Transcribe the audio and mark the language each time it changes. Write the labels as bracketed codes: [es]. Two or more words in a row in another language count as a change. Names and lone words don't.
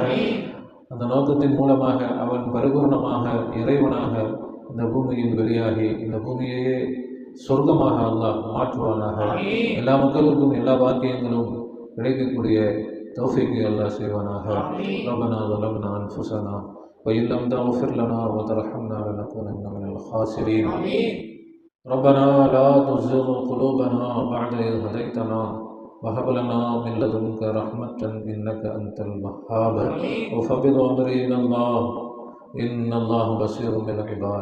[ta] அந்த நோக்கத்தின் மூலமாக அவன் பரிபூர்ணமாக இறைவனாக இந்த பூமியில் வெளியாகி இந்த பூமியையே சொர்க்கமாக அல்லாஹ் மாற்றுவானாக. எல்லா மக்களுக்கும் எல்லா வாக்கியங்களும் கிடைக்கக்கூடிய தௌஃபீக்கை அல்லாஹ் செய்வானாக. [ar] ربنا ظلمنا أنفسنا وإن لم تغفر لنا وترحمنا لنكونن من الخاسرين. ربنا لا تزغ قلوبنا بعد إذ هديتنا وهب لنا من لدنك رحمة إنك أنت الوهاب. وفوض أمري إلى الله إن الله بصير بالعباد.